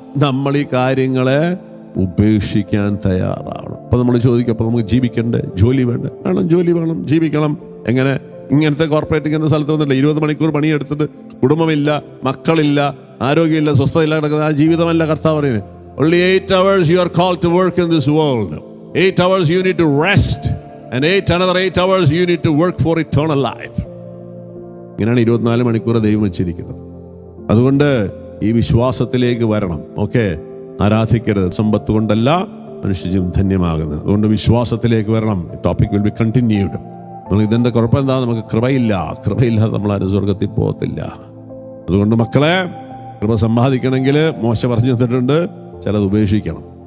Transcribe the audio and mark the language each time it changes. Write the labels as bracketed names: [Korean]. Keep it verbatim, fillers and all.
[Malayalam] നമ്മൾ ഈ കാര്യങ്ങളെ ഉപേക്ഷിക്കാൻ തയ്യാറാവണം. അപ്പോൾ നമ്മൾ ചോദിക്കും, അപ്പോൾ നമുക്ക് ജീവിക്കണ്ടേ? ജോലി വേണ്ടേ? വേണം, ജോലി വേണം, ജീവിക്കണം. എങ്ങനെ? ഇങ്ങനത്തെ കോർപ്പറേറ്റ് എന്ന സ്ഥലത്ത് വന്നില്ല, ഇരുപത് മണിക്കൂർ പണിയെടുത്തിട്ട് കുടുംബമില്ല, മക്കളില്ല, ആരോഗ്യമില്ല, സ്വസ്ഥതയില്ല കിടക്കുന്ന ആ ജീവിതമല്ല കർത്താവ് പറയുന്നത്. [English] Only eight hours you are called to work in this world. Eight hours you need to rest and eight another eight hours you need to work for eternal life. [Malayalam] ഇങ്ങനെയാണ് ഇരുപത്തിനാല് മണിക്കൂർ ദൈവം വെച്ചിരിക്കുന്നത്. അതുകൊണ്ട് ഈ വിശ്വാസത്തിലേക്ക് വരണം. ഓക്കെ, ആരാധിക്കരുത്, സമ്പത്ത് കൊണ്ടല്ല മനുഷ്യജീവൻ ധന്യമാകുന്നത്. അതുകൊണ്ട് വിശ്വാസത്തിലേക്ക് വരണം. [English] Topic will be continued. [Malayalam] നമ്മൾ ഇതിൻ്റെ കുഴപ്പം എന്താ? നമുക്ക് കൃപയില്ല. കൃപയില്ലാതെ നമ്മൾ ആരും സ്വർഗത്തിൽ പോകത്തില്ല. അതുകൊണ്ട് മക്കളെ, കൃപ സമ്പാദിക്കണമെങ്കിൽ മോശ പറഞ്ഞു തന്നിട്ടുണ്ട്, ചിലത് ഉപേക്ഷിക്കണം.